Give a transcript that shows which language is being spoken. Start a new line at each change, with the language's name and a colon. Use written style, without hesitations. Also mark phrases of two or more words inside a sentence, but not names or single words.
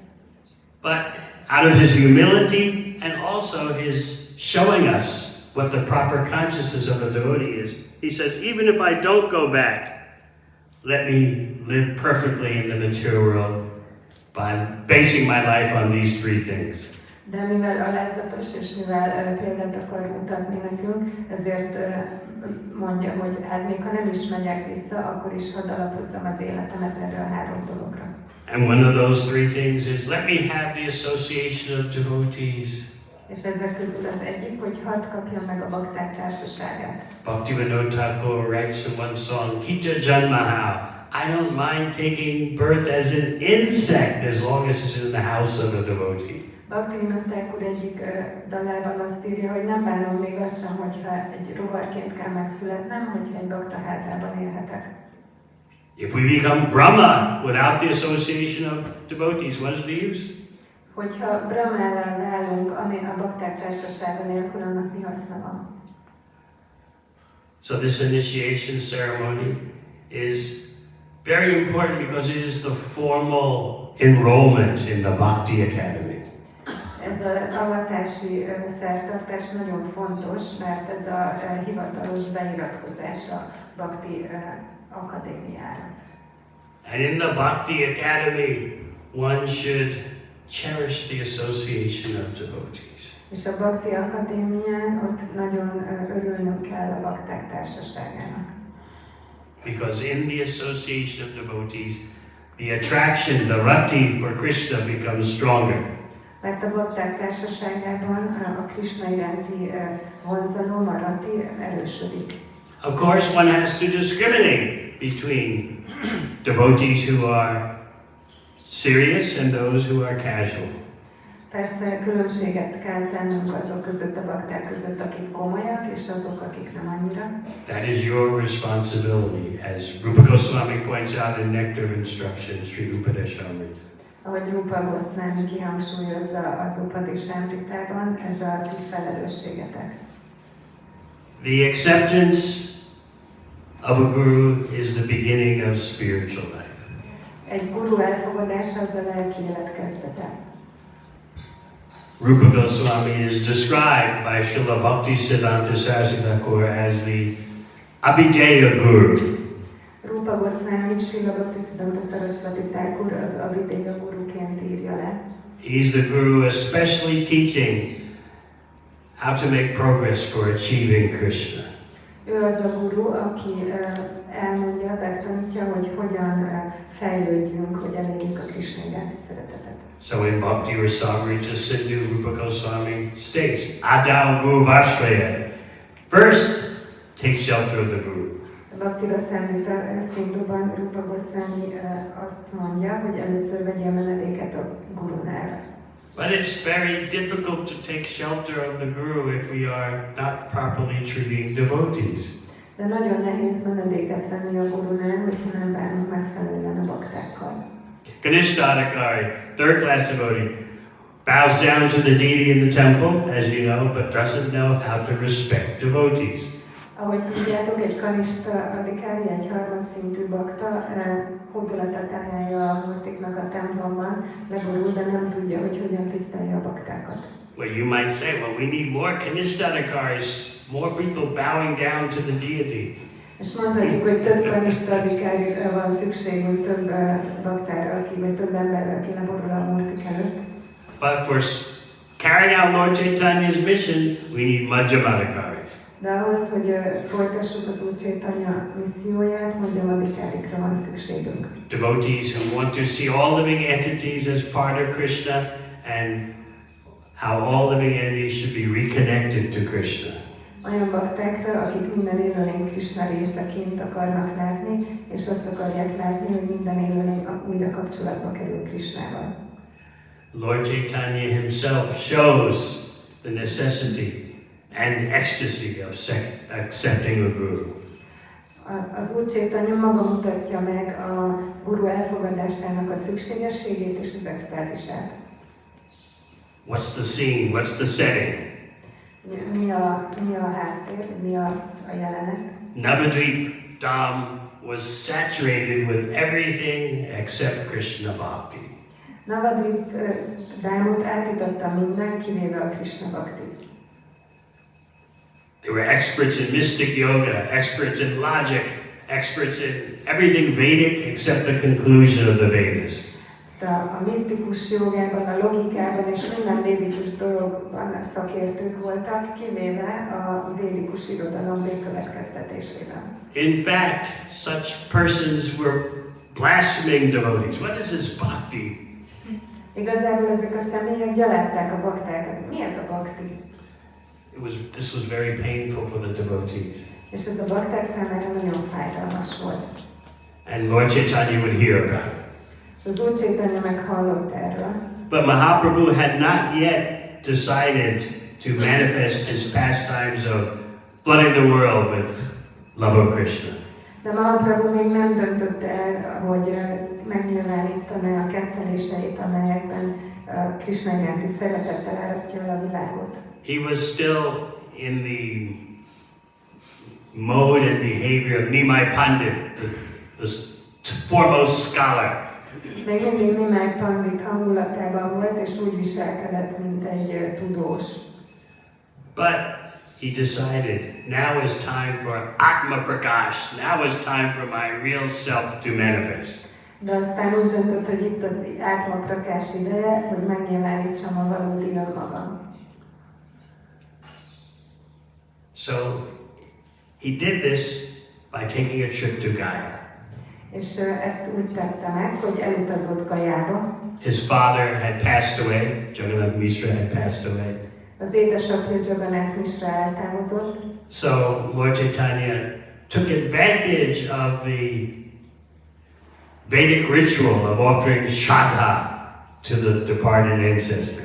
English: But out of his humility and also his showing us what the proper consciousness of a devotee is, he says, even if I don't go back, let me live perfectly in the material world by basing my life on these three things.
Hungarian: De mivel alázatos és mivel példát akar mutatni nekünk, ezért mondja, hogy hát még ha nem is megyek vissza, akkor is hadd alapozzam az életemet erre a 3 dologra.
English: And one of those three things is, let me have the association of devotees.
Hungarian: És ezek közül az egyik, hogy hadd kapjam meg a bakták társaságát.
English: Bhaktivinoda Thakur writes in one song,
Bangla: Kita Janmaha,
English: I don't mind taking birth as an insect as long as it's in the house of a devotee.
Hungarian: Bhaktivinoda Thakur egyik dalában azt írja, hogy nem bánom még azt sem, hogyha egy rovarként kell megszületnem, hogyha egy bakta házában élhetek.
English: If we become Brahma without the association of devotees, what is the use?
Hungarian: Hogyha Brahmává válunk a bakták társasága nélkül, annak mi haszna van?
English: So this initiation ceremony is very important because it is the formal enrollment in the Bhakti Academy.
Hungarian: Ez az avatási szertartás nagyon fontos, mert ez a hivatalos beiratkozás a Bhakti Akadémiára.
English: And in the Bhakti Academy, one should cherish the association of devotees.
Hungarian: És a Bhakti Akadémián ott nagyon örülnünk kell a bakták társaságának.
English: Because in the association of devotees, the attraction, the rati for Krishna becomes stronger.
Hungarian: Mert a bakták társaságában a Krishna iránti vonzalom, a rati erősödik.
English: Of course, one has to discriminate between devotees who are serious and those who are casual.
Hungarian: Persze különbséget kell tennünk azok között, a bakták között, akik komolyak, és azok, akik nem annyira.
English: That is your responsibility, as Rupa Goswami points out in Nectar of Instruction, Sri Upadeshamrita.
Hungarian: Ahogy Rupa Goswami kihangsúlyozza az Upadeshamritában, ez a ti felelősségetek.
English: The acceptance of a guru is the beginning of spiritual life.
Hungarian: Egy guru elfogadása az a lelki élet kezdete.
English: Rupa Goswami is described by Srila Bhaktisiddhanta Saraswati Thakur as the Abhideya Guru.
Hungarian: Rupa Rupa Goswami Srila Bhaktisiddhanta Saraswati Thakur az Avideya guruként írja le.
English: He's the guru especially teaching how to make progress for achieving Krishna.
Hungarian: Ő az a guru, aki elmondja, megtanítja, hogy hogyan fejlődjünk, hogy elérjünk a Krishna iránti szeretetet.
English: So in Bhakti Rasamrita Sindhu, Rupa Goswami states,
Sanskrit: Adal Guru Vashraya.
English: First, take shelter of the guru.
Hungarian: A Bhakti Rasamrita Sindhuban Rupa Goswami azt mondja, hogy először vegyél menedéket a gurunál.
English: But it's very difficult to take shelter of the guru if we are not properly treating devotees.
Hungarian: De nagyon nehéz menedéket venni a gurunál, hogyha nem bánunk megfelelően a baktákkal.
English: Kanishthadakari, third class devotee, bows down to the deity in the temple, as you know, but doesn't know how to respect devotees.
Hungarian: Ahogy tudjátok, egy kanista adikári, egy harmadszintű bakta hódolatot emelje a murtiknak a templomban, legorul, de nem tudja, hogy hogyan tisztelje a baktákat.
English: Well, you might say, well, we need more Kanishthadakaris, more people bowing down to the deity.
Hungarian: És mondhatjuk, hogy több kanista adikárira van szükségünk, több baktára, vagy több emberre, aki leborul a murtik előtt.
English: But for carrying out Lord Chaitanya's mission, we need Madhyamadakaris.
Hungarian: De ahhoz, hogy folytassuk az Úr Chaitanya misszióját, Madhyamadikarikra van szükségünk.
English: Devotees who want to see all living entities as part of Krishna and how all living entities should be reconnected to Krishna.
Hungarian: Olyan baktákra, akik minden élőlény Krishna részeként akarnak látni, és azt akarják látni, hogy minden élőlény újra kapcsolatba kerül Krishnával.
English: Lord Chaitanya himself shows the necessity and ecstasy of accepting a guru.
Hungarian: Az Úr Chaitanya maga mutatja meg a guru elfogadásának a szükségességét és az extázisát.
English: What's the scene? What's the setting?
Hungarian: Mi a háttér, mi a jelenet?
English: Navadvip Dham was saturated with everything except Krishna Bhakti.
Hungarian: Navadvip Dhámot átította minden, kivéve a Krishna Bhakti.
English: They were experts in mystic yoga, experts in logic, experts in everything Vedic except the conclusion of the Vedas.
Hungarian: A misztikus jogában, a logikában és minden védikus dologban szakértők voltak, kivéve a védikus irodalom végkövetkeztetésében.
English: In fact, such persons were blaspheming devotees. What is this bhakti?
Hungarian: Igazából ezek a személyek gyalázták a baktákat. Mi ez a bhakti?
English: This was very painful for the devotees.
Hungarian: És ez a bakták számára nagyon fájdalmas volt.
English: And Lord Chaitanya would hear about it.
Hungarian: És az Úr Chaitanya meghallott erről.
English: But Mahaprabhu had not yet decided to manifest his pastimes of flooding the world with love of Krishna.
Hungarian: De Mahaprabhu még nem döntött el, hogy megnyilvánítaná a ketteléseit, amelyekben Krishna iránti szeretettel árasztja el a világot.
English: He was still in the mode and behavior of Nimai Pandit, the foremost scholar.
Hungarian: Még mindig Nimai Pandit hangulatában volt, és úgy viselkedett, mint egy tudós.
English: But he decided, now is time for Atma Prakash, now is time for my real self to manifest.
Hungarian: De aztán úgy döntött, hogy itt az Atma Prakash ideje, hogy megnyilvánítsam a valódi önmagam.
English: So he did this by taking a trip to Gaya.
Hungarian: És ezt úgy tette meg, hogy elutazott Gajába.
English: His father had passed away, Jagannath Mishra had passed away.
Hungarian: Az édesapja Jagannath Mishra eltávozott.
English: So Lord Chaitanya took advantage of the Vedic ritual of offering Shraddha to the departed ancestor.